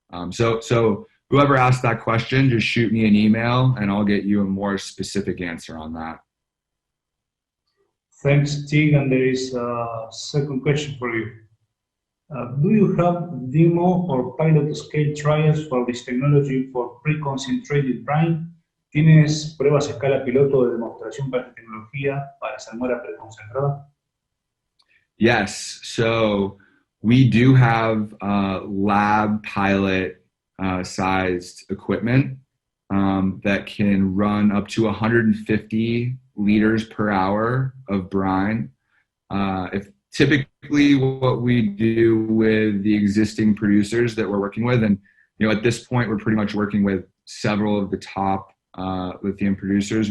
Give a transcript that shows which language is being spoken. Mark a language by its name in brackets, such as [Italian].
[English] So whoever asked that question, just shoot me an email and I'll get you a more specific answer on that. Thanks, Teague. And there is a second question for you. Do you have demo or pilot scale trials for this technology for pre-concentrated brine? [Spanish] ¿Tienes pruebas a escala piloto de demostración para esta tecnología para salmuera preconcentrada? [English] Yes, so we do have lab pilot sized equipment that can run up to 150 liters per hour of brine. If typically what we do with the existing producers that we're working with, and at this point we're pretty much working with several of the top lithium producers.